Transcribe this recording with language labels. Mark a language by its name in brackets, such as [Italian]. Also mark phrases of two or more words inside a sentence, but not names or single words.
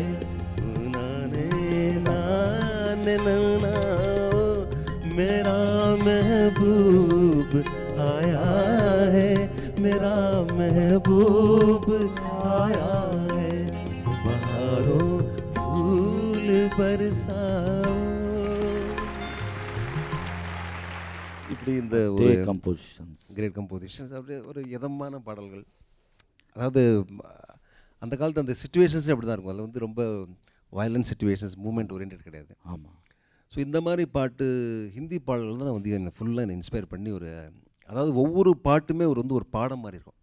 [Hindi] नाने नाने नाना मेरा महबूब आया है, मेरा महबूब आया है। बहारों फूल बरसाओ. [Tamil] இப்படி இந்த ஒரு [English] great compositions, [Tamil] அப்படியே ஒரு இதமான பாடல்கள். அதாவது அந்த காலத்து அந்த சுச்சுவேஷன்ஸே அப்படி தான் இருக்கும். அதில் வந்து ரொம்ப [English] violent situations, moment oriented [Tamil] கிடையாது. ஆமாம். ஸோ இந்த மாதிரி பாட்டு ஹிந்தி பாடல்கள் தான் வந்து என்னை ஃபுல்லாக என்னை இன்ஸ்பயர் பண்ணி ஒரு, அதாவது ஒவ்வொரு பாட்டுமே ஒரு பாடம் மாதிரி இருக்கும்.